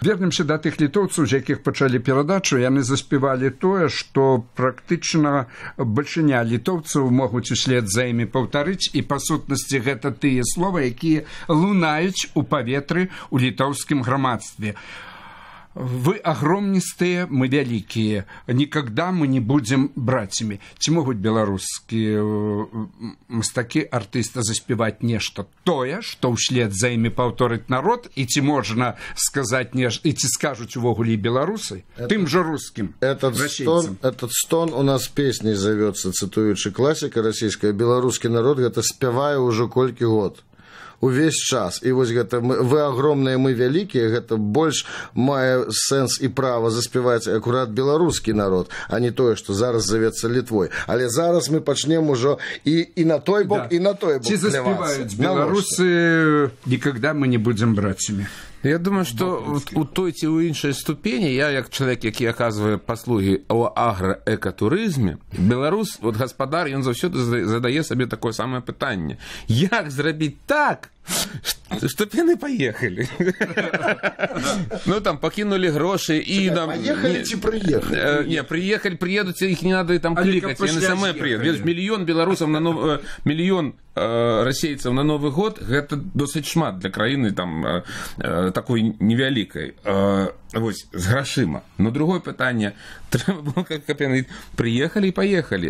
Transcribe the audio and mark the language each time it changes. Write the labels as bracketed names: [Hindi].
[Belarusian] Вернемся да тых літоўцаў, з якіх пачалі перадачу. Яны заспявалі тое, што практычна бальшыня літоўцаў могуць услед за імі паўтарыць, і па сутнасці гэта тыя словы, якія лунаюць у паветры ў літоўскім грамадстве. [Russian] Вы огромнистые, мы великие. Никогда мы не будем братьями. [Belarusian] Ці могуць беларускія мастакі, артысты заспяваць нешта тое, што ўслед за імі паўторыць народ, і ці можна сказаць нешта, і ці скажуць увогуле беларусы тым жа рускім расейцам. [Russian] Этот стон у нас песней зовется, [Belarusian] цитуючы класіка расійская. Беларускі народ гэта спявае ўжо колькі год. Увесь час. І вось гэта вы агромныя, мы вялікія, гэта больш мае сэнс і права заспяваць акурат беларускі народ, а не тое, што зараз завецца Літвой. Але зараз мы пачнем ужо і на той бок, і на той бок. Ці заспяваюць беларусы [Russian] «Никогда мы не будем братцамі». [Belarusian] Я думаю, што у той ці ў іншай ступені, я як чалавек, які аказвае паслугі ў аграэкатурызме, беларус, гаспадар, ён заўсёды задае сабе такое самае пытанне. Як зрабіць так, чтоб яны паехалі? Там пакінулі грошы і... Паехалі ці прыехалі? Не, прыедуць, іх не надо там клікаць, яны самыя прыедуць. Мільён беларусаў на мільён расейцаў на Новы год, гэта досыць шмат для краіны такой невялікай. Вось, з грашыма. Но другое пытанне, трэба было, каб яны прыехалі і паехалі.